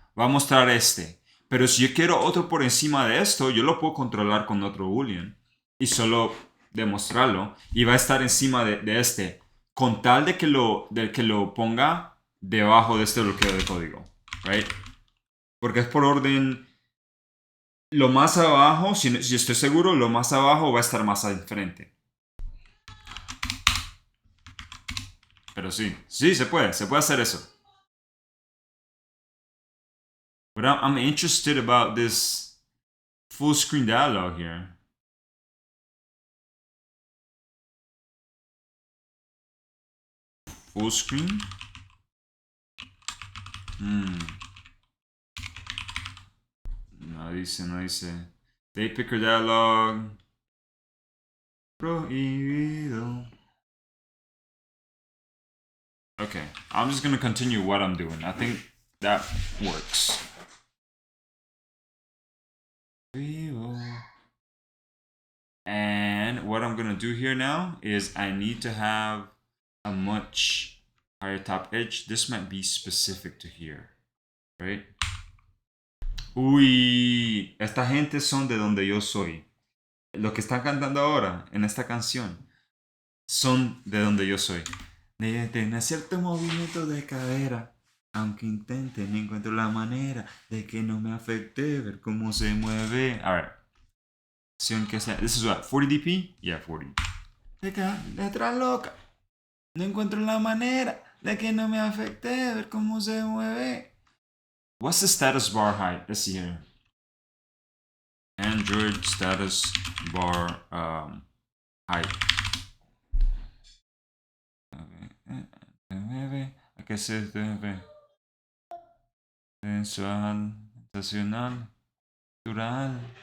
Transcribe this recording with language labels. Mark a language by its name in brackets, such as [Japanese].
[Spanish] Va a mostrar este. Pero si yo quiero otro por encima de esto, yo lo puedo controlar con otro boolean y solo demostrarlo y va a estar encima de este con tal de que lo ponga debajo de este bloqueo de código, right? Porque es por orden. Lo más abajo, si estoy seguro, lo más abajo va a estar más al frente. Pero sí, se puede hacer eso. [English] But I'm interested about this full screen dialog here. Full screen? [Spanish] No dice. [English] Day picker dialog. [Spanish] Prohibido. [English] Okay, I'm just gonna continue what I'm doing. I think that works. And what I'm gonna do here now is I need to have a much higher top edge. This might be specific to here, right? [Spanish] Uy, esta gente son de donde yo soy. Los que están cantando ahora en esta canción son de donde yo soy. Tiene cierto movimiento de cadera. Aunque intente, no encuentro la manera de que no me afecte ver cómo se mueve. [English] Alright. This is what? 40 dp? Yeah, 40. [Spanish] Letra loca. No encuentro la manera de que no me afecte ver cómo se mueve. [English] What's the status bar height? Let's see here. Android status bar height. [Spanish] ¿A qué se debe? Sensual, sensacional, natural.